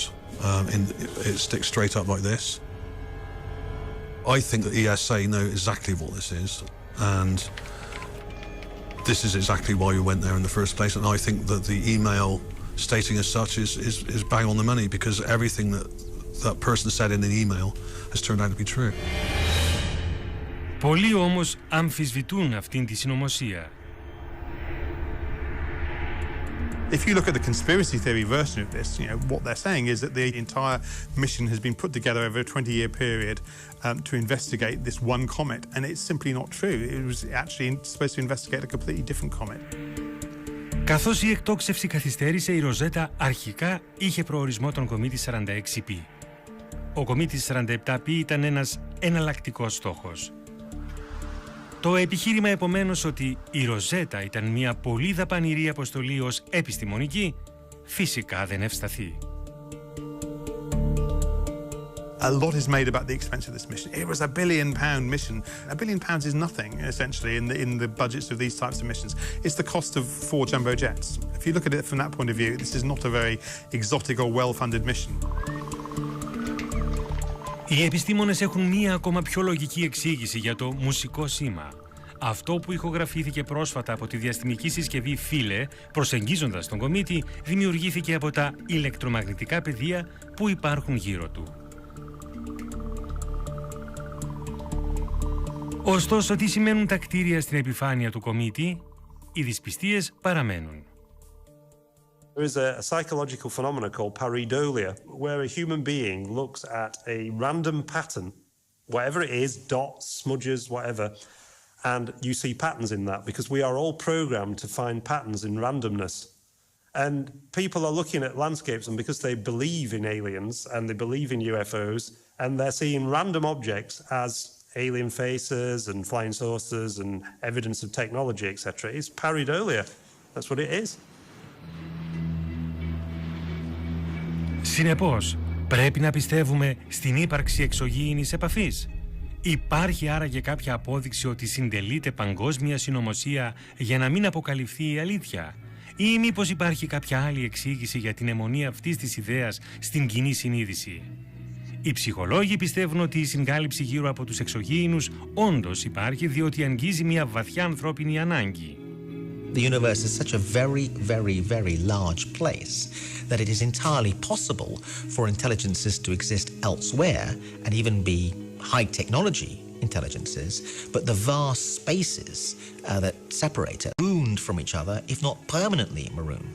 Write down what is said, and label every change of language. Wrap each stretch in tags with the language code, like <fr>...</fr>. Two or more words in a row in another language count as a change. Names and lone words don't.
<en>It sticks straight up like this. I think that ESA know exactly what this is, and this is exactly why we went there in the first place. And I think that the email stating as such is bang on the money, because everything that person said in the email has turned out to be true.</en> <el>Πολλοί όμως αμφισβητούν αυτήν τη συνωμοσία.</el> <en>If you look at the conspiracy theory version of this, what they're saying is that the entire mission has been put together over a 20-year period to investigate this one comet, and it's simply not true. It was actually supposed to investigate a completely different comet.</en> <el>Καθώς η εκτόξευση καθυστέρησε, η Ροζέτα αρχικά είχε προορισμό τον κομήτη 46P. Ο κομήτης 47P ήταν ένας εναλλακτικός στόχος. Το επιχείρημα επομένως ότι η Ροζέτα ήταν μια πολύ δαπανηρή αποστολή ως επιστημονική, φυσικά δεν ευσταθεί.</el> <en>A lot is made about the expense of this mission. It was £1 billion mission. £1 billion is nothing, essentially, in the budgets of these types of missions. It's the cost of 4 jumbo jets. If you look at it from that point of view, this is not a very exotic or well-funded mission.</en> <el>Οι επιστήμονες έχουν μία ακόμα πιο λογική εξήγηση για το μουσικό σήμα. Αυτό που ηχογραφήθηκε πρόσφατα από τη διαστημική συσκευή Φίλε, προσεγγίζοντας τον κομήτη, δημιουργήθηκε από τα ηλεκτρομαγνητικά πεδία που υπάρχουν γύρω του. Ωστόσο, τι σημαίνουν τα κτίρια στην επιφάνεια του κομήτη? Οι δυσπιστίες παραμένουν.</el> <en>There is a psychological phenomenon called pareidolia, where a human being looks at a random pattern, whatever it is, dots, smudges, whatever, and you see patterns in that, because we are all programmed to find patterns in randomness. And people are looking at landscapes, and because they believe in aliens and they believe in UFOs, and they're seeing random objects as alien faces and flying saucers and evidence of technology, etc. It's pareidolia. That's what it is.</en> <el>Συνεπώς, πρέπει να πιστεύουμε στην ύπαρξη εξωγήινης επαφής. Υπάρχει άραγε κάποια απόδειξη ότι συντελείται παγκόσμια συνωμοσία για να μην αποκαλυφθεί η αλήθεια? Ή μήπως υπάρχει κάποια άλλη εξήγηση για την αιμονή αυτής της ιδέας στην κοινή συνείδηση? Οι ψυχολόγοι πιστεύουν ότι η συγκάλυψη γύρω από τους εξωγήινους όντως υπάρχει, διότι αγγίζει μια βαθιά ανθρώπινη ανάγκη.</el> <en>The universe is such a very, very, very large place that it is entirely possible for intelligences to exist elsewhere and even be high technology intelligences, but the vast spaces that separate it, marooned from each other, if not permanently marooned.</en>